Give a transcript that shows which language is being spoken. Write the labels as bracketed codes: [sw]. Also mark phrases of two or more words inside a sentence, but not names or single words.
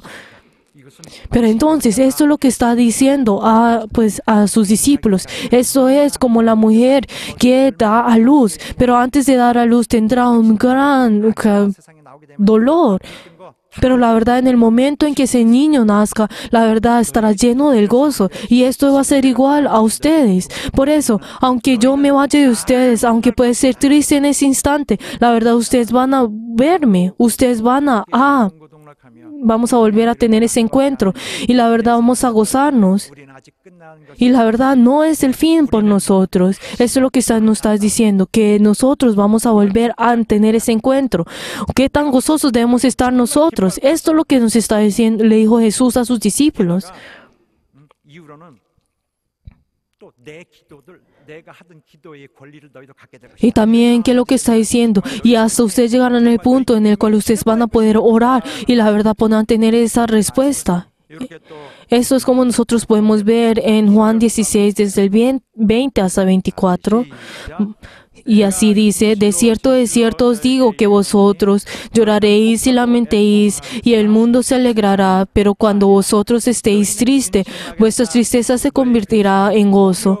[es] Pero entonces, esto es lo que está diciendo a sus discípulos. Eso es como la mujer que da a luz, pero antes de dar a luz tendrá un gran [ko] 세상에 나오게 되면 [es] dolor. Pero la verdad, en el momento en que ese niño nazca, la verdad estará lleno del gozo. Y esto va a ser igual a ustedes. Por eso, aunque yo me vaya de ustedes, aunque puede ser triste en ese instante, la verdad, ustedes van a verme. Ustedes vamos a volver a tener ese encuentro. Y la verdad, vamos a gozarnos. [ko] 우리는 아직 끝나는 것이 [es] Y la verdad no es el fin por nosotros. Eso es lo que nos está diciendo, que nosotros vamos a volver a tener ese encuentro. ¿Qué tan gozosos debemos estar nosotros? Esto es lo que nos está diciendo, le dijo Jesús a sus discípulos. [ko] 이후로는 또 내 기도들 내가 하던 기도의 권리를 너희도 갖게 될 [es] Y [ko] 것이다. [es] también, ¿qué es lo que está diciendo? Y hasta ustedes llegarán al punto en el cual ustedes van a poder orar y la verdad podrán tener esa respuesta. [ko] 이렇게 또 [es] Esto es como nosotros podemos ver en Juan 16, desde el 20 hasta 24. [ko] 시작. [es] Y así dice, de cierto os digo que vosotros lloraréis y lamentéis, y el mundo se alegrará, pero cuando vosotros estéis tristes, vuestra tristeza se convertirá en gozo.